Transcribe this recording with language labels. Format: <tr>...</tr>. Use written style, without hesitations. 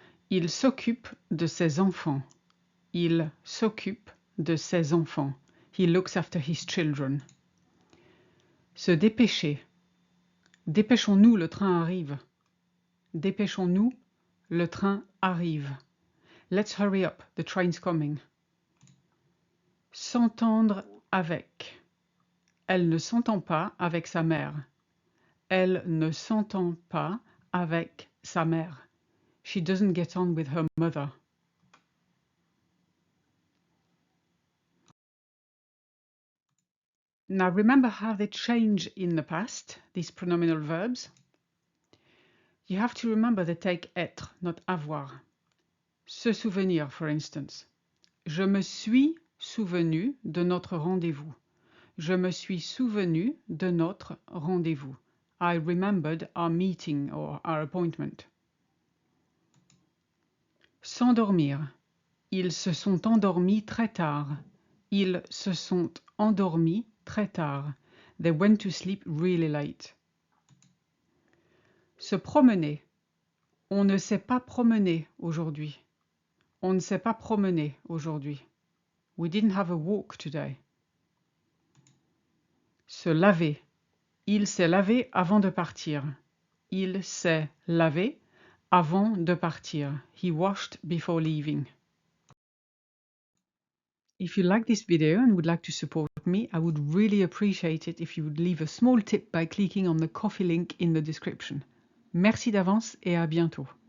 <fr>Il s'occupe de ses enfants. Il s'occupe de ses enfants.</fr> <en>He looks after his children.</en> <fr>Se dépêcher. Dépêchons-nous, le train arrive. Dépêchons-nous, le train arrive.</fr> <en>Let's hurry up, the train's coming.</en> <fr>S'entendre avec. Elle ne s'entend pas avec sa mère. Elle ne s'entend pas avec sa mère.</fr> <en>She doesn't get on with her mother. Now remember how they change in the past, these pronominal verbs. You have to remember they take être, not avoir.</en> <fr>Se souvenir,</fr> <en>for instance.</en> <fr>Je me suis souvenu de notre rendez-vous. Je me suis souvenu de notre rendez-vous.</fr> <en>I remembered our meeting or our appointment.</en> <fr>S'endormir. Ils se sont endormis très tard. Ils se sont endormis très tard.</fr> <en>They went to sleep really late.</en> <fr>Se promener. On ne s'est pas promené aujourd'hui. On ne s'est pas promené aujourd'hui.</fr> <en>We didn't have a walk today.</en> <fr>Se laver. Il s'est lavé avant de partir. Il s'est lavé avant de partir.</fr> <en>He washed before leaving. If you like this video and would like to support me, I would really appreciate it if you would leave a small tip by clicking on the Ko-fi link in the description.</en> <fr>Merci d'avance et à bientôt.</fr>